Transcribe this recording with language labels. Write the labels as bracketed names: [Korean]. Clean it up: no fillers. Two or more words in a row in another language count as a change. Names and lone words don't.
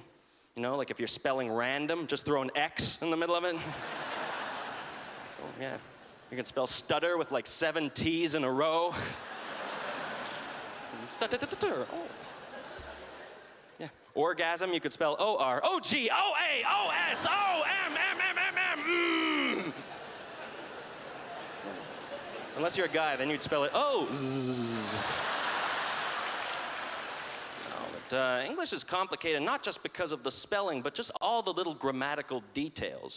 [English] You know, like if you're spelling random, just throw an X in the middle of it. Oh, yeah. You can spell stutter with like 7 T's in a row. Oh. Yeah. Orgasm, you could spell O-R, O-G-O-A-O-S-O-M-M-M-M-M. Unless you're a guy, then you'd spell it O-Z. But English is complicated, not just because of the spelling, but just all the little grammatical details.